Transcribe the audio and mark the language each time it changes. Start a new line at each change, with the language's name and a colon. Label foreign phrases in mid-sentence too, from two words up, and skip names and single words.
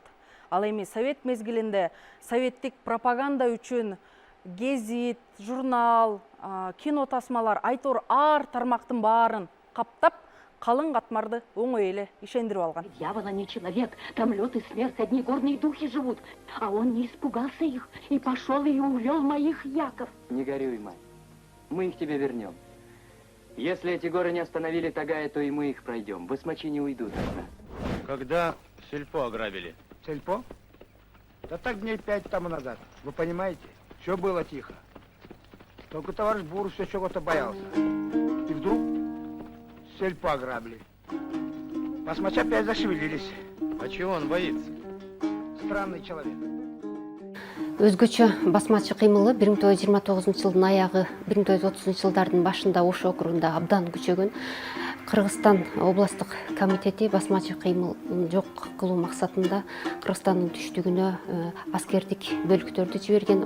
Kyrgyz: Ал эми совет мезгилинде советтик пропаганда үчүн гезит, журнал, кино тасмалар, айтор ар тармактын баарын каптап, калың катмарды оңой эле ишендирип алган.
Russian: Дьявола не человек, там лед и смерть, одни горные духи живут. А он не испугался их и пошел и увел моих яков. Не горюй, мать, мы их тебе вернем. Если эти горы не остановили Тагая, то и мы их пройдем. Басмачи не уйдут. Когда сельпо ограбили? Сельпо? Да так дней 5 тому назад. Вы понимаете? Все было тихо. Только товарищ Буров все чего-то боялся. И вдруг сельпо ограбили. Басмачи опять зашевелились. А чего он боится? Странный человек.
Kyrgyz: Өзгөчө басмачы кыймылы 1929 жылдын аягы 1930 жылдардын башында Ош округунда абдан күчөгөн. Кыргызстан областтык комитети басмачы кыймылын жок кылуу максатында Кыргызстандын түштүгүнө аскердик бөлүктөрдү жиберген.